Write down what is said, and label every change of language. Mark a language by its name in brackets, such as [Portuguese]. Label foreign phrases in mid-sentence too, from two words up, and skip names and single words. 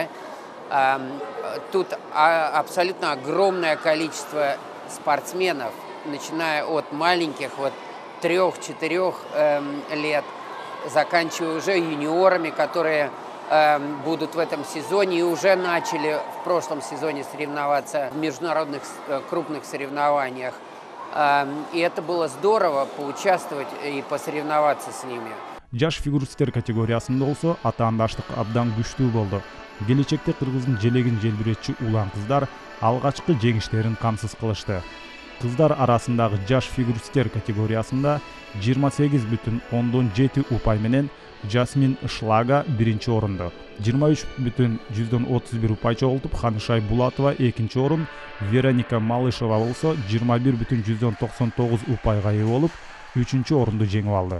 [Russian] Тут абсолютно огромное количество спортсменов, начиная от маленьких, 3-4 лет, заканчивая уже юниорами, которые будут в этом сезоне и уже начали в прошлом сезоне соревноваться в международных крупных соревнованиях. И это было здорово поучаствовать и посоревноваться с ними. [Kyrgyz] Жаш фигуристтер категориясында болсо атаандаштык абдан күчтүү болду. Келечекте Кыргыздын желегин желбиретчи улан кыздар алгачкы жеңиштерин камсыз кылышты. Кыздар арасындагы жаш фигуристтер категориясында 28,7 упай менен Жасмин Шлага биринчи орунду, 23,31 упай чогултуп Ханышай Булатова экинчи орун, Вероника Малышева болсо 21,99 упайга ээ болуп үчүнчү орунду жеңип алды.